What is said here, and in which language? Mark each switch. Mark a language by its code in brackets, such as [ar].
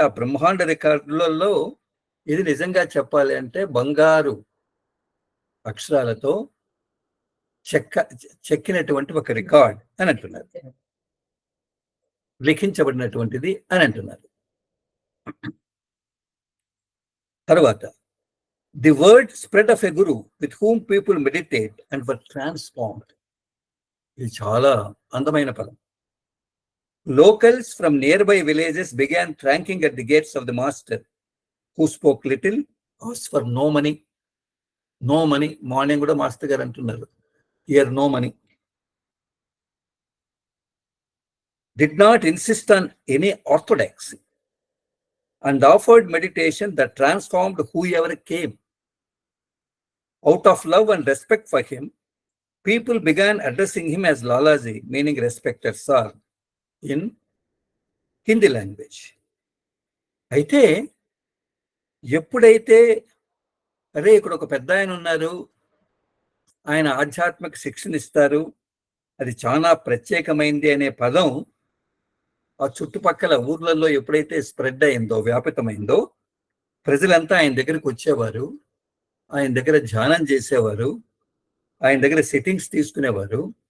[te] ఆ బ్రహ్మాండ రికార్డులలో ఇది నిజంగా చెప్పాలి అంటే బంగారు అక్షరాలతో చెక్కినటువంటి ఒక రికార్డ్ అని అంటున్నారు, లిఖించబడినటువంటిది అని అంటున్నారు. [en] తర్వాత the word spread of a guru with whom people meditate and were transformed. [te] ఇది చాలా అందమైన పదం. [en] Locals from nearby villages began tranking at the gates of the master, who spoke little, asked for no money, no money. Morning కూడా master గారు అంటున్నారు, here no money. Did not insist on any orthodoxy and offered meditation that transformed whoever came. Out of love and respect for him, people began addressing him as Lalaji, meaning respected sir, in Hindi language. [te] అయితే ఎప్పుడైతే అరే ఇక్కడ ఒక పెద్ద ఆయన ఉన్నారు, ఆయన ఆధ్యాత్మిక శిక్షణ ఇస్తారు, అది చాలా ప్రత్యేకమైంది అనే పదం ఆ చుట్టుపక్కల ఊర్లలో ఎప్పుడైతే స్ప్రెడ్ అయిందో, వ్యాపితమైందో, ప్రజలంతా ఆయన దగ్గరికి వచ్చేవారు, ఆయన దగ్గర ధ్యానం చేసేవారు, ఆయన దగ్గర సెట్టింగ్స్ తీసుకునేవారు.